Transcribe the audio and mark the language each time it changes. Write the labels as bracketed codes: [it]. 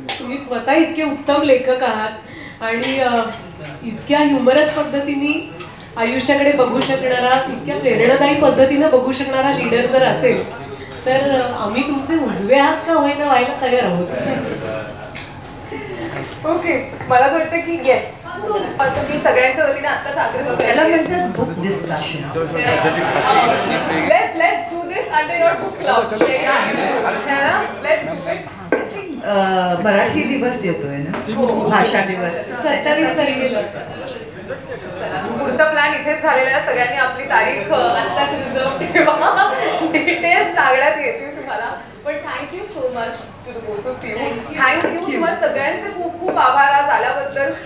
[mr] तुम्ही स्वतः इतके उत्तम लेखक आहात आणि इतक्या ह्युमरस पद्धतीने आयुष्याकडे बघू शकणारा, इतक्या प्रेरणादायी पद्धतीनं बघू शकणारा लीडर जर असेल तर आम्ही तुमचे उजवे हात का होईना व्हायला तयार आहोत. ओके, मला असं वाटतं की येस, असं मी सगळ्यांच्या वतीने आत्ताच आग्रह करते. [en] Book discussion. Let's do this under your book club. Let's do it. [mr] Marathi दिवस येतोय ना, भाषा दिवस 27 तारखेला. पुढचा प्लॅन इथेच झालेला आहे. सगळ्यांनी आपली तारीख आत्ताच रिझर्व ठेवा, डिटेल्स सांगण्यात येतील तुम्हाला. [en] पण thank you so much to the both of you. Thank you. [mr] तुम्हाला सगळ्यांचे खूप खूप आभार आज आल्याबद्दल.